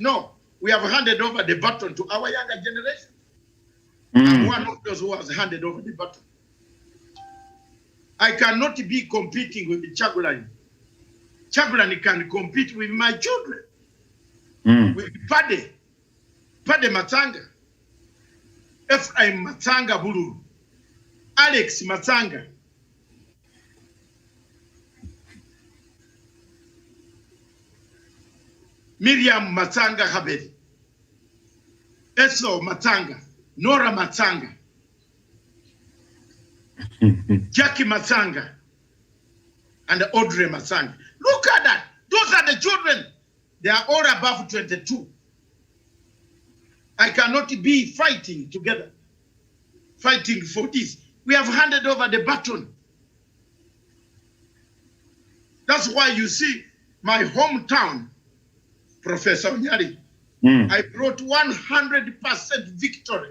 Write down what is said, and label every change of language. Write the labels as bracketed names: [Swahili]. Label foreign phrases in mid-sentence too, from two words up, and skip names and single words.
[English] No, we have handed over the baton to our younger generation. I'm one of those who has handed over the baton. I cannot be competing with Chagulani. Chagulani can compete with my children. With Pade Matanga, Ephraim Matanga Bulu, Alex Matanga. Miriam Matanga Habedi, Eso Matanga, Nora Matanga, Jackie Matanga, and Audrey Matanga. Look at that. Those are the children. They are all above 22. I cannot be fighting together, fighting for this. We have handed over the baton. That's why you see my hometown, Professor Nyari, I brought 100% victory.